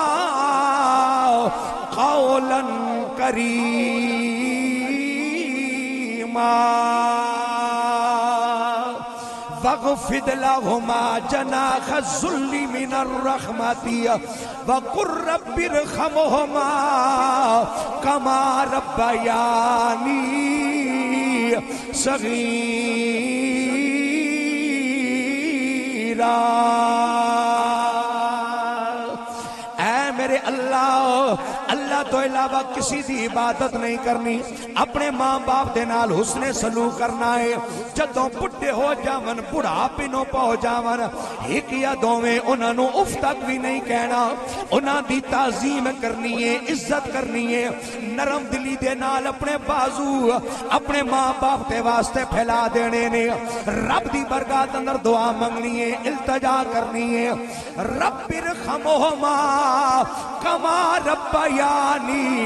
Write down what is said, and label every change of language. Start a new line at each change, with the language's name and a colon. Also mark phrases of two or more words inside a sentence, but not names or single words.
Arabic: قَوْلًا كَرِيمًا واخفض لهما جناح الذل من الرحمة وقل رب ارحمهما كما ربياني
Punjabi: صغيرا اے میرے اللہ اللہ تو علاوہ کسی دی عبادت نہیں کرنی اپنے ماں باپ دے نال حسن سلوک کرنا ہے جدوں بڈھے ہو جاون بڑھاپے نو پہنچ جاون ایک یا دوویں انہاں نو اف تک بھی نہیں کہنا انہاں دی تعظیم کرنی ہے عزت کرنی ہے نرم دلی دے نال اپنے بازو اپنے ماں باپ دے واسطے پھیلا دینے نے رب دی برکات اندر دعا منگنی ہے التجا کرنی ہے
Arabic: رب ارحمہما کما ربیانی